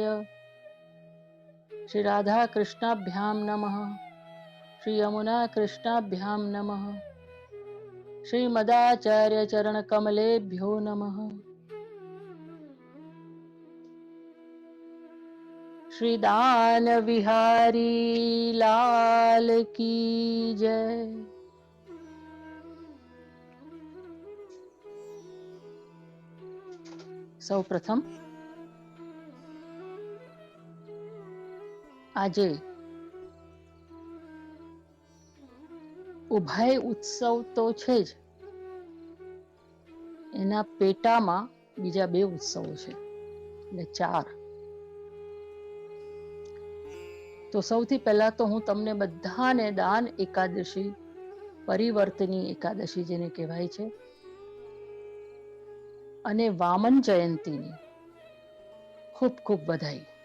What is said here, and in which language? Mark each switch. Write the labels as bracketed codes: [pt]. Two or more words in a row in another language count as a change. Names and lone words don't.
[sa] श्री राधा कृष्णाभ्यां नमः। श्री यमुना कृष्णाभ्यां नमः। श्री मदाचार्य चरण कमलेभ्यो नमः। [hi] श्री दान विहारी लाल की जय। [gu] સૌ પ્રથમ આજે ઉભય ઉત્સવ તો છે જ, એના પેટામાં બીજા બે ઉત્સવો છે એટલે ચાર। तो સૌથી પહેલા તો હું તમને બધાને દાન એકાદશી, પરિવર્તની એકાદશી જેને કહેવાય છે, અને વામન જયંતીની ખૂબ ખૂબ બધાઈ।